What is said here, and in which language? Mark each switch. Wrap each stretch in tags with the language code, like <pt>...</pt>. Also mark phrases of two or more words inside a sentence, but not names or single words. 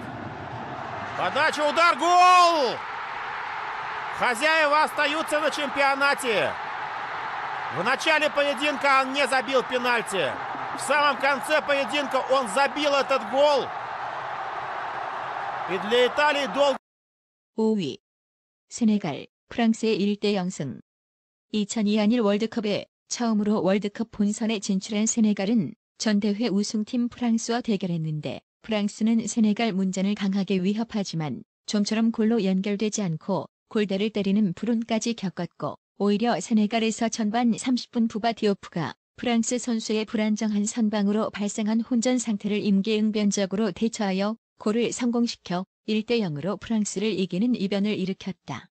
<ru>Подача, удар, гол! Хозяева остаются на чемпионате. В начале поединка он не забил пенальти. В самом конце поединка он забил этот гол. И для Италии долго...</ru> <ko>5위. 세네갈, 프랑스의 1대0 승. 2002 한일 월드컵에 처음으로 월드컵 본선에 진출한 세네갈은 전 대회 우승팀 프랑스와 대결했는데 프랑스는 세네갈 문전을 강하게 위협하지만 좀처럼 골로 연결되지 않고 골대를 때리는 불운까지 겪었고 오히려 세네갈에서 전반 30분 부바 디오프가 프랑스 선수의 불안정한 선방으로 발생한 혼전 상태를 임기응변적으로 대처하여 골을 성공시켜 1대0으로 프랑스를 이기는 이변을 일으켰다.</ko>